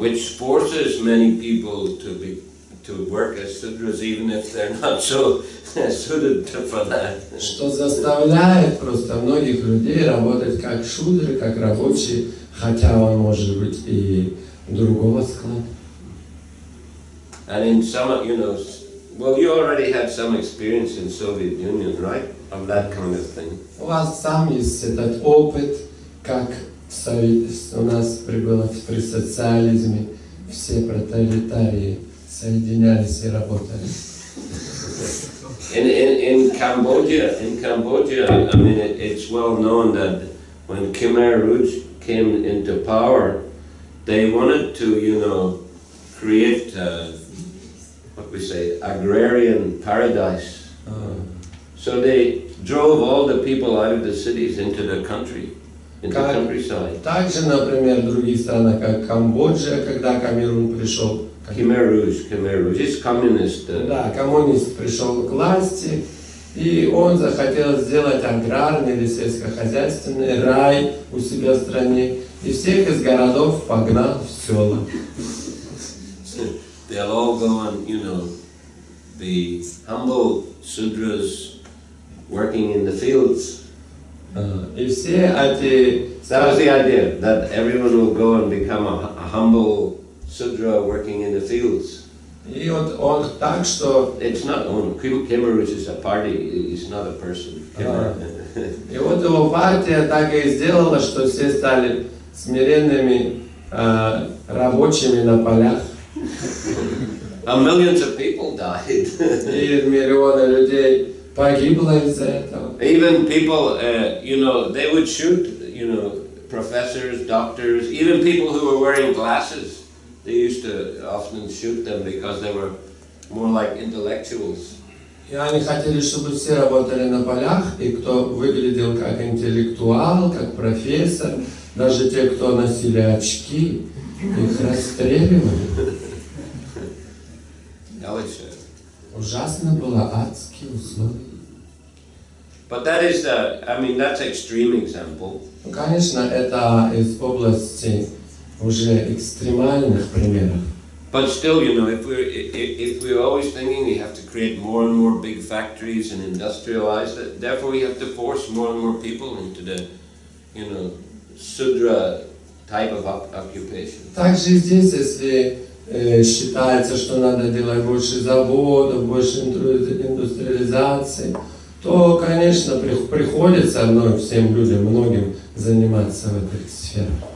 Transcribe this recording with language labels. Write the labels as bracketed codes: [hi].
[en] Which forces many people to work as sudras, even if they're not so suited for that. [ru] что заставляет просто многих людей работать как шудры, как рабочие, хотя он может быть и другого склада. [en] And in some, well, you already had some experience in Soviet Union, right, of that kind of thing. [ru] У вас сам есть этот опыт, как у нас было при социализме, все пролетарии соединялись и работали. [en] In Cambodia, I mean, it's well known that when Khmer Rouge came into power, they wanted to, create, what we say, agrarian paradise. So they drove all the people out of the cities into the country, into the countryside. [ru] Также, например, другие страны, как Камбоджа, когда Камерун пришел. [en] Khmer Rouge is communist. [ru] Да, коммунист пришел к власти, и он захотел сделать аграрный или сельскохозяйственный рай у себя в стране, и всех из городов погнал в села. [en] They'll all go and, be humble sudras working in the fields. [ru] И все эти... [en] That was the idea, that everyone will go and become a humble Sudra working in the fields. [ru] И вот он так, что... [en] It's not, Khmer Rouge is a party, it's not a person. [ru] И вот его партия так и сделала, что все стали смиренными рабочими на полях. [en] And millions of people died. [ru] И миллионы людей погибло из-за этого. [en] Even people, they would shoot, professors, doctors, even people who were wearing glasses. They used to often shoot them because they were more like intellectuals. [ru] И они хотели, чтобы все работали на полях, и кто выглядел как интеллектуал, как профессор, даже те, кто носили очки, их расстреливали. Ужасно было, адские условия. [en] But that is that's extreme example. [ru] Ну, конечно, это из области уже экстремальных примеров. [en] But still, if we're always thinking we have to create more and more big factories and industrialize it, therefore we have to force more and more people into the, Sudra type of occupation. [ru] Также и здесь, если считается, что надо делать больше заводов, больше индустриализации, то, конечно, приходится всем людям, многим заниматься в этих сферах,